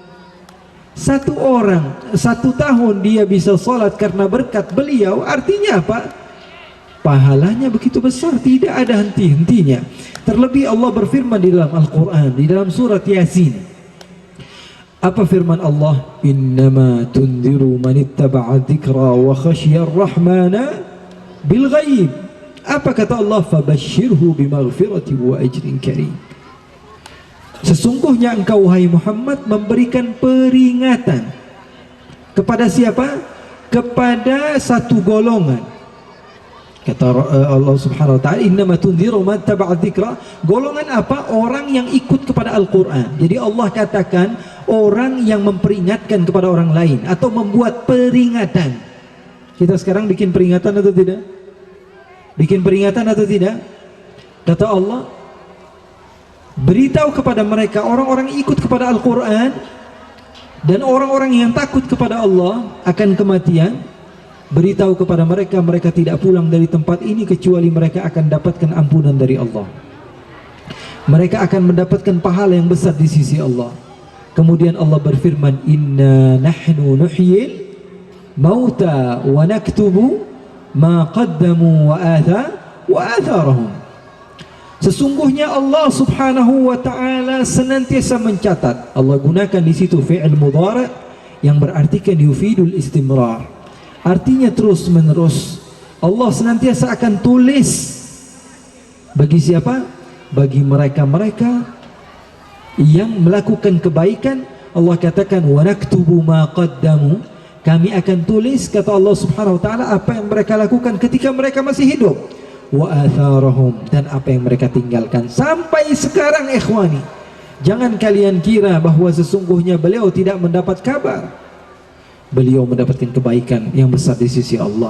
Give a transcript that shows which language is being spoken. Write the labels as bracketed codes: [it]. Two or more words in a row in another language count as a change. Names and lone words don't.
[id] 1 orang 1 tahun dia bisa solat karena berkat beliau, artinya apa? Pahalanya begitu besar, tidak ada henti-hentinya. Terlebih Allah berfirman di dalam Al-Quran, di dalam surat Yasin. Apa firman Allah? [ar] إنما تنذر من اتبع الذكر وخشي الرحمن بالغيب. [id] Apa kata Allah? [ar] فبشره بمغفرة وأجر كريم. [id] Sesungguhnya engkau wahai Muhammad memberikan peringatan kepada siapa? Kepada satu golongan. [ar] Kata Allah سبحانه وتعالى إنما تنذر من اتبع الذكر. [id] Golongan apa? Orang yang ikut kepada Al-Qur'an. Jadi Allah katakan orang yang memperingatkan kepada orang lain atau membuat peringatan. Kita sekarang bikin peringatan atau tidak? Bikin peringatan atau tidak? Kata Allah, beritahu kepada mereka orang-orang ikut kepada Al-Qur'an dan orang-orang yang takut kepada Allah akan kematian. Beritahu kepada mereka, mereka tidak pulang dari tempat ini kecuali mereka akan dapatkan ampunan dari Allah. Mereka akan mendapatkan pahala yang besar di sisi Allah. Kemudian Allah berfirman, [ar] إنا نحن نحيي الموتى ونكتب ما قدموا وآثارهم. [id] Sesungguhnya Allah [ar] سبحانه وتعالى [id] senantiasa mencatat. Allah gunakan di situ [ar] فعل مضارع' [id] yang berartikan [ar] يفيد الاستمرار. [id] Artinya terus menerus. Allah senantiasa akan tulis. Bagi siapa? Bagi mereka-mereka yang melakukan kebaikan. Allah katakan [ar] ونكتب ما قدموا. [id] Kami akan tulis, kata Allah [ar] سبحانه وتعالى, [id] apa yang mereka lakukan ketika mereka masih hidup. [ar] وآثارهم, [id] dan apa yang mereka tinggalkan sampai sekarang. Ikhwani, jangan kalian kira bahwa sesungguhnya beliau tidak mendapat kabar. Beliau mendapatkan kebaikan yang besar di sisi Allah.